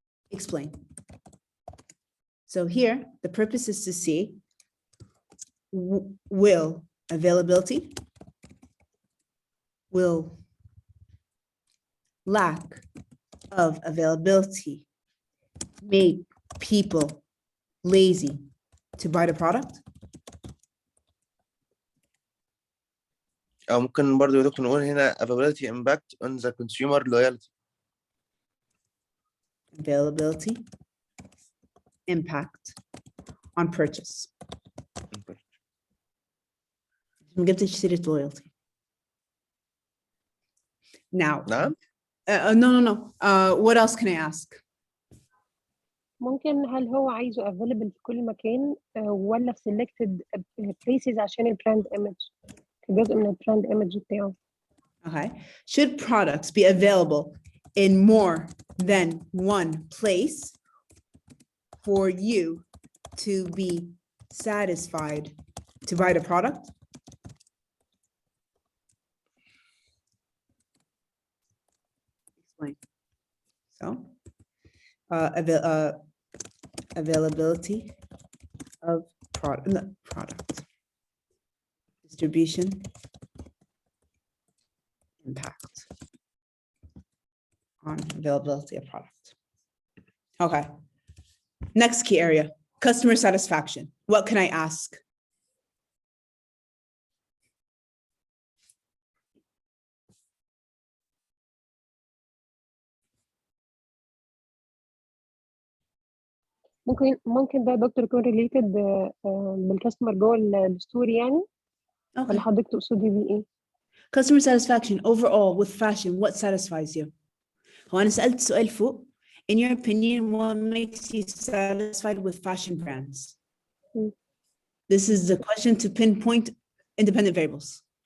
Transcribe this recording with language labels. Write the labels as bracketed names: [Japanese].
[English] Explain. So here, the purpose is to see will availability, will lack of availability make people lazy to buy the product? [Arabic] او ممكن برضو يا دكتور نقول هنا [English] availability impact on the consumer loyalty. Availability impact on purchase. [Arabic] ما قلتش سيرة loyalty. [English] Now, [Arabic] نعم. [English] No. What else can I ask? [Arabic] ممكن هل هو عايزه available في كل مكان ولا في [English] selected places [Arabic] عشان البراند image كجزء من البراند image بتاعه. [English] Okay. Should products be available in more than one place for you to be satisfied to buy the product? Explain. So, availability of product, distribution, impact on availability of product. Okay. Next key area, customer satisfaction. What can I ask? [Arabic] ممكن ده دكتور يكون related بالكاستمر جوه الستوري يعني. ولا حضرتك تقصدي بيه ايه؟ [English] Customer satisfaction overall with fashion, what satisfies you? [Arabic] هو أنا سألت سؤال فوق. [English] In your opinion, what makes you satisfied with fashion brands? This is the question to pinpoint independent variables.